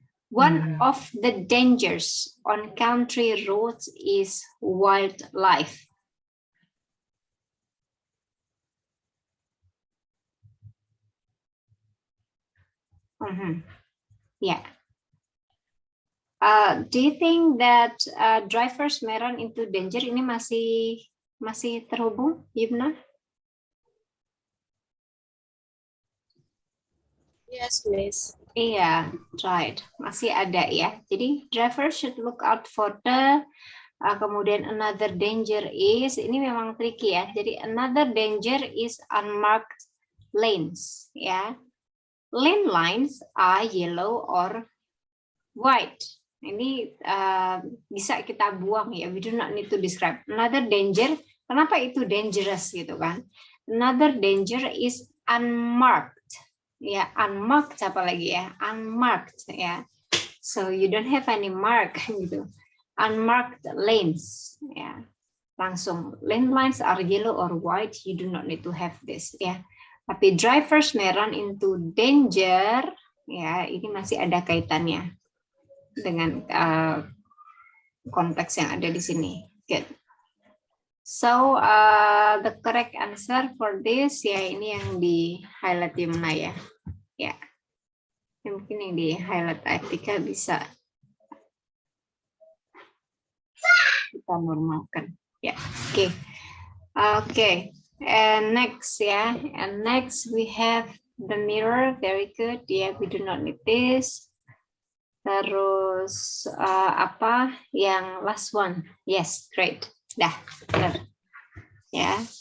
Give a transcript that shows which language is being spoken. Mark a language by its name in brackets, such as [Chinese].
[English] One of the dangers on country roads is wildlife. Yeah. Do you think that drivers may run into danger? [Indonesian] Ini masih terhubung, Yumna? [English] Yes, Miss. Iya, right. [Indonesian] Masih ada ya. Jadi [English] driver should look out for the [Indonesian] Kemudian [English] another danger is, [Indonesian] ini memang tricky ya. [English] Jadi another danger is unmarked lanes. Ya, lane lines are yellow or white. [Indonesian] Ini bisa kita buang ya. [English] We do not need to describe. Another danger. [Indonesian] Kenapa itu dangerous gitu kan? [English] Another danger is unmarked. [Indonesian] Ya, unmarked apa lagi ya? Unmarked ya. [English] So you don't have any mark gitu. Unmarked lanes ya. Langsung lane lines are yellow or white, you do not need to have this ya. [Indonesian] Tapi [English] drivers may run into danger [Indonesian] ya, ini masih ada kaitannya dengan konteks yang ada di sini. Good. [English] So the correct answer for this [Indonesian] ya, ini yang di highlight di mana ya? Ya. Mungkin yang di highlight Atika bisa kita normalkan. Ya, oke. Oke. [English] And next ya, and next we have the mirror. Very good. Yeah, we do not need this. [Indonesian] Terus apa yang [English] last one? Yes, great. [Indonesian] Dah, benar. Ya.